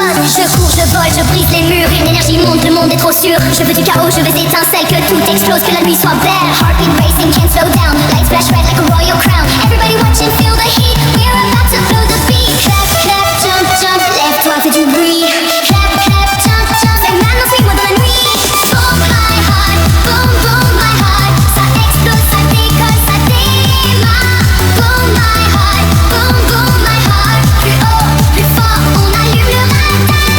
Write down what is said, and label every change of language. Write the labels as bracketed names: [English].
[French] Je cours, je vole, je brise les murs. Une énergie monte, le monde est trop sûr. Je veux du chaos, je veux étincelles. Que tout explose, que la nuit soit belle. [English] Heartbeat racing, can't slow down. Lights flash red like a royal crown. Everybody watching, feel the heat. We're about to blow the beat. Clap, clap, jump, jump. [French] Lève-toi, fais du bruit. [English] Clap, clap, jump, jump. [French] C'est maintenant, suis-moi dans la nuit. [English] Boom, my heart. Boom, boom, my heart. [French] Ça explose, ça décolle, ça démarre. [English] Boom, my heart. Boom, boom, my heart. [French] Plus haut, plus fort, on allume le radar.